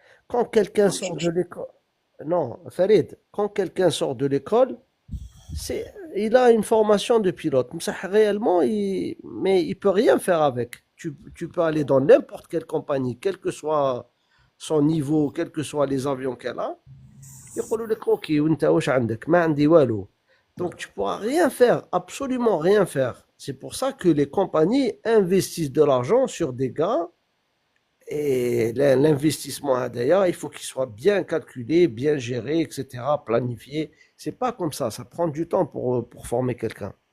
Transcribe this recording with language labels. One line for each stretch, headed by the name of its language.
French: Quand quelqu'un sort de l'école, non, Farid, quand quelqu'un sort de l'école, il a une formation de pilote. Mais ça, réellement, mais il peut rien faire avec. Tu peux aller dans n'importe quelle compagnie, quel que soit son niveau, quels que soient les avions qu'elle a.
Arabic: يقولوا لك اوكي وانت واش عندك ما عندي والو.
French: Donc tu pourras rien faire, absolument rien faire. C'est pour ça que les compagnies investissent de l'argent sur des gars et l'investissement d'ailleurs, il faut qu'il soit bien calculé, bien géré, etc., planifié. C'est pas comme ça prend du temps pour former quelqu'un.